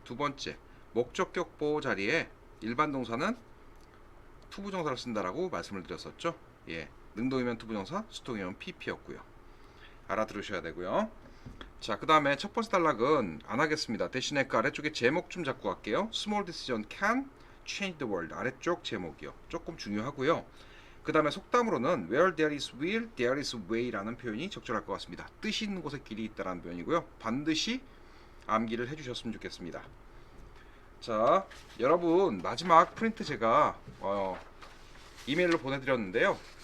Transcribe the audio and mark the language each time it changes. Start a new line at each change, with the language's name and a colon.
Korean: 두 번째 목적격 보호 자리에 일반 동사는 투부정사를 쓴다라고 말씀을 드렸었죠. 능동이면 투부정사, 수동이면 PP였고요. 알아들으셔야 되고요. 자, 그 다음에 첫 번째 단락은 안 하겠습니다. 대신에 그 아래쪽에 제목 좀 잡고 갈게요.
English: Small decision can change the world.
Korean: 아래쪽 제목이요. 조금 중요하고요. 그 다음에 속담으로는
English: Where there is will, there is way
Korean: 라는 표현이 적절할 것 같습니다. 뜻이 있는 곳에 길이 있다는 표현이고요. 반드시 암기를 해주셨으면 좋겠습니다. 자, 여러분 마지막 프린트 제가 이메일로 보내드렸는데요.